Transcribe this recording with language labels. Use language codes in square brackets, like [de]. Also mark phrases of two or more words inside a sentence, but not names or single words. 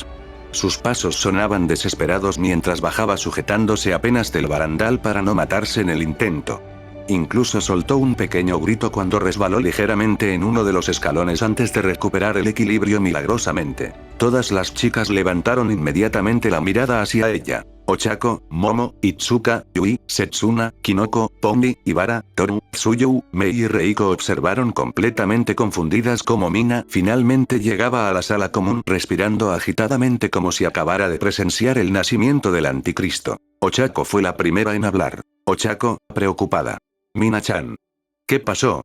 [es] Sus pasos sonaban desesperados mientras bajaba sujetándose apenas del barandal para no matarse en el intento. Incluso soltó un pequeño grito cuando resbaló ligeramente en uno de los escalones antes de recuperar el equilibrio milagrosamente. Todas las chicas levantaron inmediatamente la mirada hacia ella. Ochako, Momo, Itsuka, Yui, Setsuna, Kinoko, Pony, Ibara, Toru, Tsuyu, Mei y Reiko observaron completamente confundidas cómo Mina finalmente llegaba a la sala común respirando agitadamente como si acabara de presenciar el nacimiento del anticristo. Ochako fue la primera en hablar. Ochako, preocupada. Mina-chan. ¿Qué pasó?